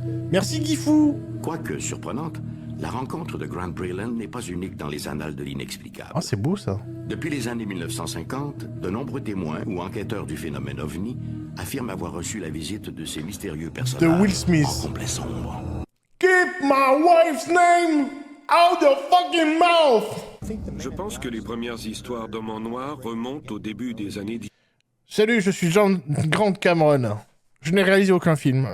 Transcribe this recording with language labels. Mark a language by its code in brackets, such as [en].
[fr] Merci Gifou. Quoique surprenante, la rencontre de Grant Breland n'est pas unique dans les annales de l'inexplicable. Ah, c'est beau ça. Depuis les années 1950, de nombreux témoins ou enquêteurs du phénomène OVNI affirment avoir reçu la visite de ces mystérieux personnages De Will Smith. en complet sombre. [en] Keep my wife's name out your fucking mouth. [fr] Je pense que les premières histoires d'hommes en noir remontent au début des années Salut, je suis Grant Cameron. Je n'ai réalisé aucun film.